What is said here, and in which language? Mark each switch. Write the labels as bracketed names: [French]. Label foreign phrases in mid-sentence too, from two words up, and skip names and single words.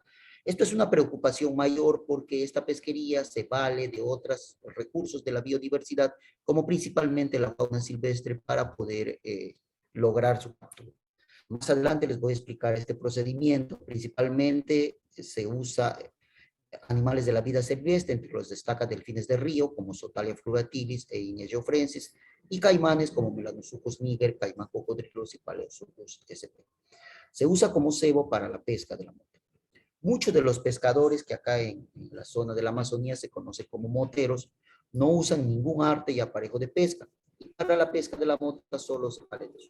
[Spanish] Esto es una preocupación mayor porque esta pesquería se vale de otros recursos de la biodiversidad, como principalmente la fauna silvestre, para poder lograr su captura. Más adelante les voy a explicar este procedimiento. Principalmente se usa animales de la vida silvestre, entre los destaca delfines de río, como Sotalia floratilis e Inia geoffrensis, y caimanes como Melanosuchus niger, caimán cocodrilos y Paleosuchus sp. Se usa como cebo para la pesca de la mota. Muchos de los pescadores que acá en la zona de la Amazonía se conocen como moteros, no usan ningún arte y aparejo de pesca, y para la pesca de la mota solo se valen de su.